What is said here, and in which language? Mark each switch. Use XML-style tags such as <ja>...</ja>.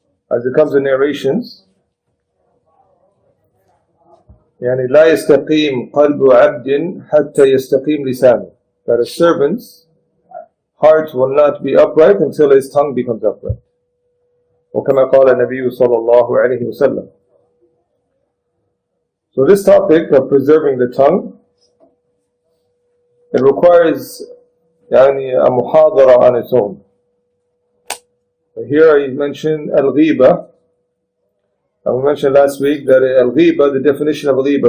<en>As it comes in narrations,</en> <ar>يعني لا يستقيم قلب عبد حتى يستقيم لسانه,</ar> <en>that a servant's heart will not be upright until his tongue becomes upright.</en> <ar>وكما قال النبي صلى الله عليه وسلم.</ar> <en>So this topic of preserving the tongue, it requires a muhadara on its own. Here I mentioned al-ghiba. We mentioned last week that al-ghiba, the definition of ghiba.</en>